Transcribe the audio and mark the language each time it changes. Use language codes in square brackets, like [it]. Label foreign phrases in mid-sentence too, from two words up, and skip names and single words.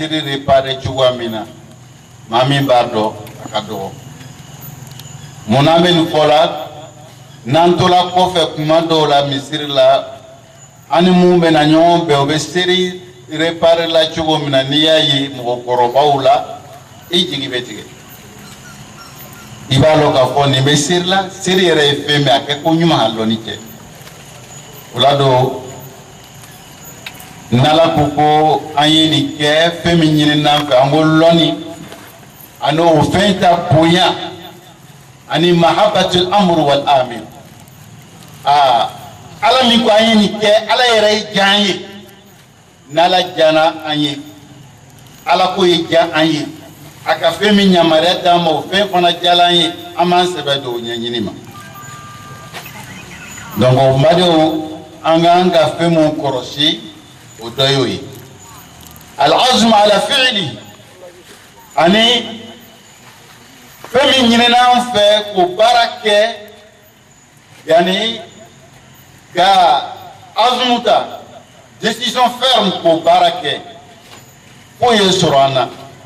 [bm] seri réparer cogoya min na maa min b'a dɔn a ka dɔgɔ mun na an bɛ nin fɔ la n'an tola kɔfɛ kuma dɔw la misiri la an ni mun bɛ na ɲɔgɔn bɛn u bɛ seri réparer la cogo min na n'i y'a ye mɔgɔkɔrɔbaw la i jigi bɛ tigɛ i b'a dɔn k'a fɔ nin bɛ seri la seri yɛrɛ ye fɛn min a kɛ ko ɲuman a lɔnni cɛ o la don n'ala ko ko an ye nin kɛ fɛn min ɲini n'an fɛ an ko lɔnni ani o fɛn ta bonya ani [ar] محبة الأمر والآمر [bm] ala min ko an ye nin kɛ ala yɛrɛ ye diya an ye n'ala diyana an ye ala ko ye diya an ye a ka fɛn min yamaruya d'an ma o fɛn fana diyala an ye an b'an sɛbɛ don o ɲɛɲini ma donc o badenw an k'an ka fɛn mun kɔlɔsi o dɔ y'o ye [ar] العزم على الفعل [bm] ani fɛn min ɲinina an fɛ k'o baara kɛ yani ka azmu ta [fr] décision ferme [bm] k'o baara kɛ k'o ye sɔrɔ an na